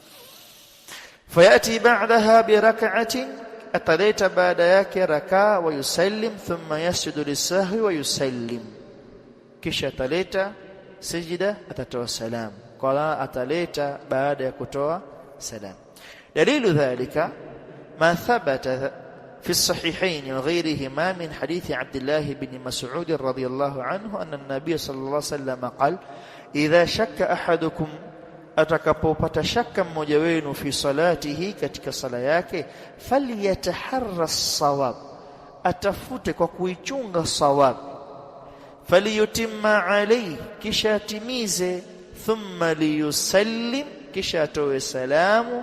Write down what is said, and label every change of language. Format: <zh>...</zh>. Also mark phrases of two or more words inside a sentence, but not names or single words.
<ar>فيأتي بعدها بركعة,</ar> <sw>ataleta baada yake rakaa,</sw> <ar>ويسلم. ثم يسجد للسهو ويسلم,</ar> <sw>kisha ataleta sijida, atatoa salamu. Qala, ataleta baada ya kutoa salam.</sw> <ar>دليل ذلك ما ثبت في الصحيحين وغيرهما من حديث عبد الله بن مسعود رضي الله عنه أن النبي صلى الله عليه وسلم قال: إذا شك أحدكم,</ar> <sw>atakapopata shaka mmoja wenu,</sw> <ar>في صلاته,</ar> <sw>katika sala yake,</sw> <ar>فليتحر الصواب,</ar> <sw>atafute kwa kuichunga sawab.</sw> <ar>فليتم عليه,</ar> <sw>kisha atimize.</sw> <ar>ثم ليسلم,</ar> <sw>kisha atoe salamu.</sw>